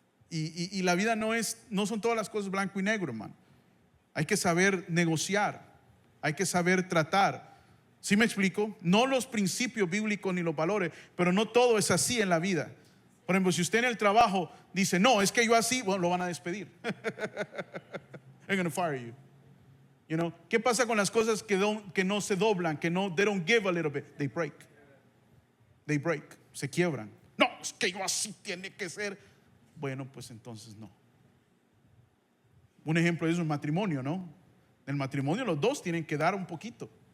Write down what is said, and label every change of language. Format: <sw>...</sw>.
<es>Y la vida no son todas las cosas blanco y negro, hermano. Hay que saber negociar. Hay que saber tratar. ¿Sí me explico? No los principios bíblicos ni los valores, pero no todo es así en la vida. Por ejemplo, si usted en el trabajo dice, no, es que yo así, bueno, lo van a despedir.</es> <en>They're going to fire you. You know,</en> <es>¿qué pasa con las cosas que no se doblan,</es> <en>they don't give a little bit? They break.</en> <es>Se quiebran. No, es que yo así tiene que ser. Bueno, pues entonces no. Un ejemplo de eso es el matrimonio, ¿no? En el matrimonio los dos tienen que dar un poquito.</es>